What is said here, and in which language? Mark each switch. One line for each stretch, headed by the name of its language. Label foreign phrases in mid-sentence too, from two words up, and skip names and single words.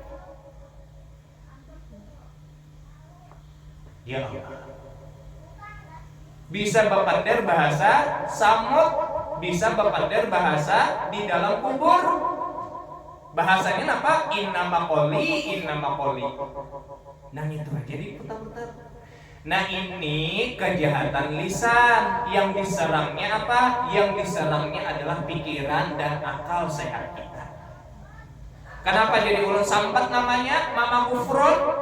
Arabic: يا الله.
Banjar: Bisa bapander bahasa Samud, bisa bapander bahasa di dalam kubur.
Indonesian: Bahasanya apa? Inna maqoli, inna maqoli. Nah itu aja diputar-putar. Nah ini kejahatan lisan. Yang diserangnya apa? Yang diserangnya adalah pikiran dan akal sehat kita.
Banjar: Kenapa jadi ulun sambat namanya Mama Gufron?